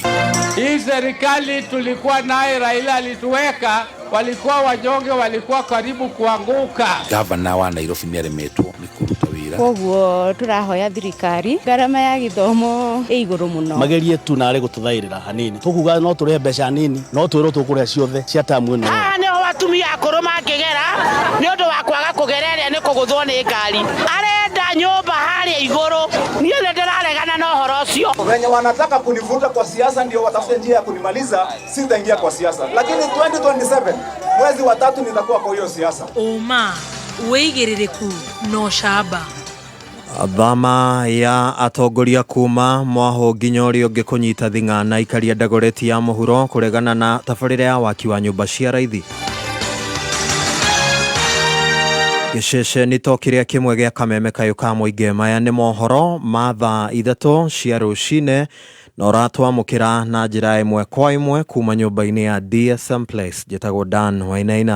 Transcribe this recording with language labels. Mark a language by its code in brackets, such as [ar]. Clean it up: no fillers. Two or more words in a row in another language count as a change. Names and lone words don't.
[sw] Hii serikali tulikuwa naye Raila alituweka, walikuwa wanyonge, walikuwa karibu kuanguka. [ki] Gavana wa Nairobi nĩ aremetwo nĩ kũruta wĩra. Koguo tũrahoya thirikari ngarama ya gĩthomo ĩ igũrũ mũno. Magerie tu narĩ gũtũthaĩrĩra hanini. Tũkuga no tũrĩhe mbeca nini, no twĩrwo tũkũrĩha ciothe cia tamu ĩno. Nĩo atumia akũrũ mangĩgera nĩ ũndũ wa kwaga kũgereria nĩ kũgũthwo nĩ ngari. Arenda nyũmba harĩa igũrũ. Niĩ nĩ ndĩraregana na ũhoro ũcio. [sw] Wenye wanataka kunivuta kwa siasa ndio watafute njia ya kunimaliza, sitaingia kwa siasa. Lakini 2027 mwezi wa 3 nitakuwa kwa hiyo siasa. [ki] Uma wĩigĩrĩrĩku no camba. Thama ya atongoria kuma mwaho nginya ũrĩa ũngĩ kũnyita thing'a na ikaria ndagoreti ya mũhuro kũregana na tabarĩra ya waki wa nyũmba cia raithi. Gĩcece to kĩrĩa kĩmwe gĩa kameme kayũ ka mũingĩ maya nĩ mohoro ma thaa ithatũ cia rũcinĩ na ũratwamũkĩra na njĩra ĩmwe kwa ĩmwe kuma nyũmba-inĩ ya DSM Place njĩtagwo Dan Wainaina.